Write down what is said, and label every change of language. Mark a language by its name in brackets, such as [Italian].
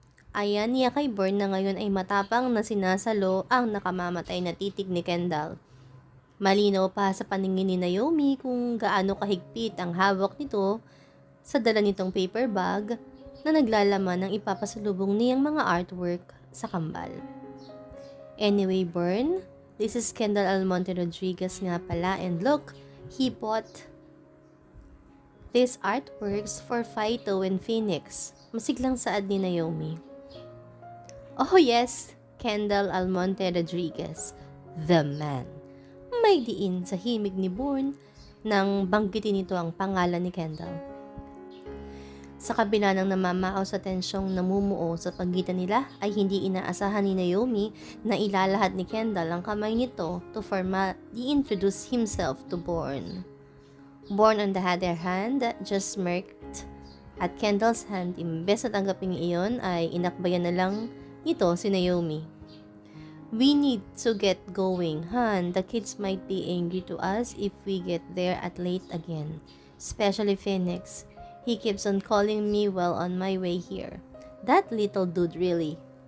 [Filipino] Ayan niya kay Bourne na ngayon ay matapang na sinasalo ang nakamamatay na titig ni Kendall. Malinaw pa sa paningin ni Naomi kung gaano kahigpit ang hawak nito sa dala nitong paper bag na naglalaman ng ipapasalubong niyang mga artwork sa kambal. [English] Anyway, Bourne, This is Kendall Almonte Rodriguez [Filipino] nga pala, [English] and look, he bought these artworks for Faito and Phoenix. [Filipino] Masiglang saad ni Naomi. [English] Oh yes, Kendall Almonte Rodriguez, the man. [Filipino] May diin sa himig ni Bourne nang banggitin nito ang pangalan ni Kendall. Sa kabila ng namamaaw sa tensyong namumuo sa pagitan nila, ay hindi inaasahan ni Naomi na ilalahad ni Kendall ang kamay nito [English] to formally introduce himself to Bourne. Bourne on the other hand, just smirked at Kendall's hand. [Filipino] Imbes na tanggapin iyon ay inakbayan na lang nito si Naomi. [English] We need to get going, Han. The kids might be angry to us if we get there at late again. Especially Phoenix. He keeps on calling me while on my way here. That little dude really.